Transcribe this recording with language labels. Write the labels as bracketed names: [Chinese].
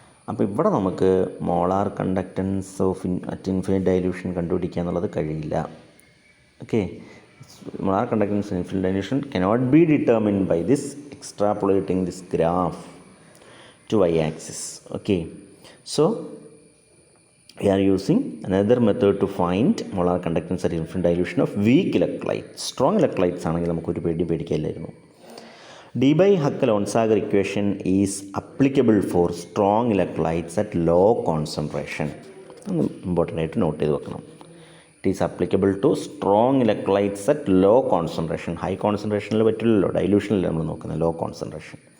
[Malayalam] അപ്പോൾ ഇവിടെ നമുക്ക് molar conductance of at infinite dilution കണ്ടുപിടിക്കുക എന്നുള്ളത് കഴിയില്ല. [English] Okay, molar conductance in infinite dilution cannot be determined by this extrapolating this graph to y-axis. Okay, so we are using another method to find molar conductance at infinite dilution of weak electrolytes. [Malayalam] Strong electrolytes ആണെങ്കിൽ നമുക്കൊരു പേടിക്കാനില്ലായിരുന്നു. [English] d by Huckel-Onsager equation is applicable for strong electrolytes at low concentration. [Malayalam] Important ആയിട്ട് not ചെയ്ത് വെക്കണം. [English] It is applicable to strong electrolytes at low concentration. [Malayalam] High കോൺസെൻട്രേഷനിൽ പറ്റില്ലല്ലോ, ഡൈല്യൂഷനിൽ നമ്മൾ നോക്കുന്നത്, low concentration.